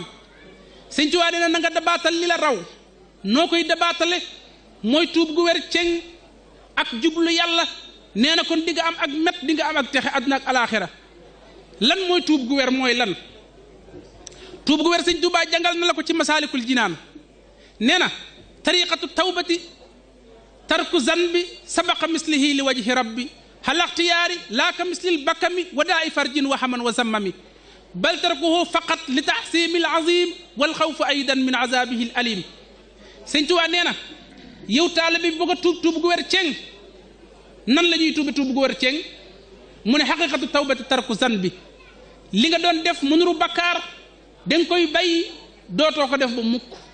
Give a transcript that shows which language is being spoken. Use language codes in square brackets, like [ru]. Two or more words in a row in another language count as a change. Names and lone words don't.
[wo] sëñ Touba nee na nga dabaatal li la raw noo koy dabaatale mooy tuub gu wer ceng ak jublu yàlla nee na kon di nga am ak met di nga am ak texe àdduna ak alaaxira lan mooy tuub gu wer mooy lan tuub gu wer sëñ Touba jàngal na la ko ci masaalikul jinaan nee na tariqatu [ar] توبة ترك ذنب سبق مثله لوجه ربي حال اختيار لا كمثل البكم وداعي فرج وهم وذمام بل تركه فقط لتعظيم العظيم والخوف أيضا من عذابه الأليم [wo] sëñ Touba nee na yow taalibe bi bëgg a tuub gu wer ceng nan la ñuy tuub gu wer ceng mu ne [ar] حقيقة توبة ترك ذنب [wo] li nga doon def mënuru bakkaar danga koy bay dootoo ko def ba mukk